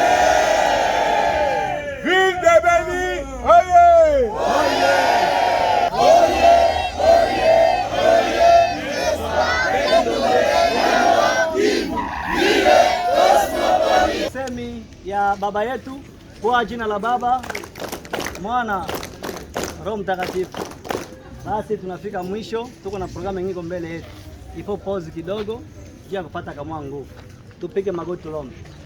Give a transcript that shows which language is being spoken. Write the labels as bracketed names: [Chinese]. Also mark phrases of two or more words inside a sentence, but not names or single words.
[French] Ville de Beni, oye! Oye! Oye! [Swahili] Semi ya baba yetu kwa jina la Baba, Mwana, Roho Mtakatifu. Basi tunafika mwisho, tuko na programu nyingi mbele yetu. Ipo pause kidogo, kia kupata kama nguvu. Tupige magoti tuombe.